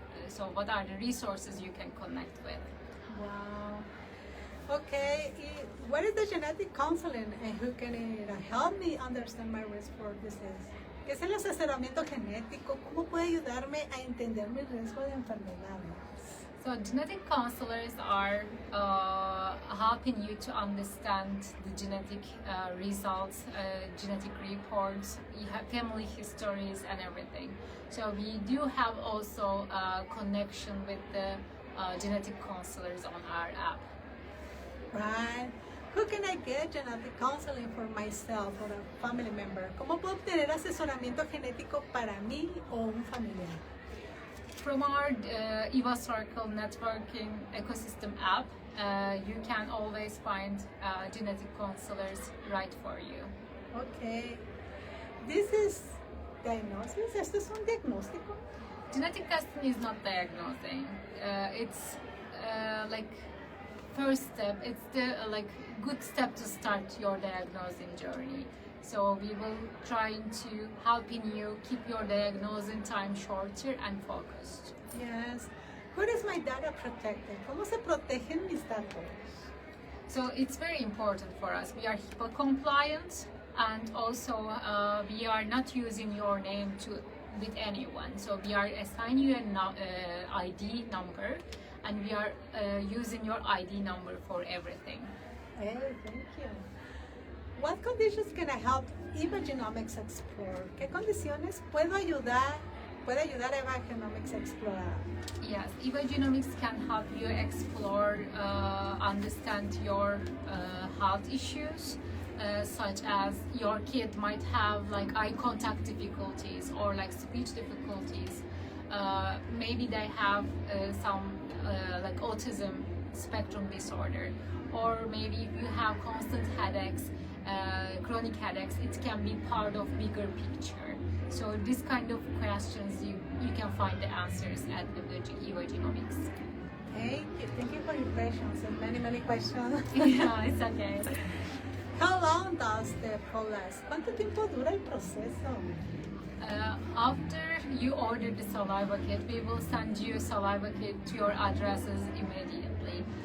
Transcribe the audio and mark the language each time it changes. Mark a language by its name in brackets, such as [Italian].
[English] So what are the resources you can connect with? Wow. Okay, what is the genetic counseling and who can help me understand my risk for disease? [Spanish] ¿Qué es el asesoramiento genético? ¿Cómo puede ayudarme a entender mi riesgo de enfermedades? [English] So genetic counselors are helping you to understand the genetic results, genetic reports, you have family histories and everything. So we do have also a connection with the genetic counselors on our app. Right. Who can I get genetic counseling for myself or a family member? [Spanish] ¿Cómo puedo obtener asesoramiento genético para mí o un familiar? [English] From our Eva Circle networking ecosystem app, you can always find genetic counselors right for you. Okay. This is diagnosis? [Spanish] ¿Esto es un diagnóstico? [English] Genetic testing is not diagnosing. It's like first step. It's the good step to start your diagnosing journey. So we will try to helping you keep your diagnosing time shorter and focused. Yes. Where is my data protected? [Spanish] ¿Cómo se protegen mis datos? [English] So it's very important for us. We are HIPAA compliant, and also we are not using your name with anyone. So we are assigning you an ID number, and we are using your ID number for everything. Hey, thank you. What conditions can I help Evagenomics explore? [Spanish] ¿Qué condiciones puede ayudar Evagenomics a explorar? [English] Yes, Evagenomics can help you explore, understand your health issues, such as your kid might have like eye contact difficulties or like speech difficulties. Maybe they have some like autism spectrum disorder, or maybe if you have constant headaches, chronic headaches, it can be part of bigger picture. So this kind of questions you can find the answers at Evagenomics. Thank you for your questions and many questions. Yeah, it's okay. How long does the process? [Spanish] ¿Cuánto tiempo dura el proceso? [English] After you order the saliva kit, we will send you a saliva kit to your addresses immediately.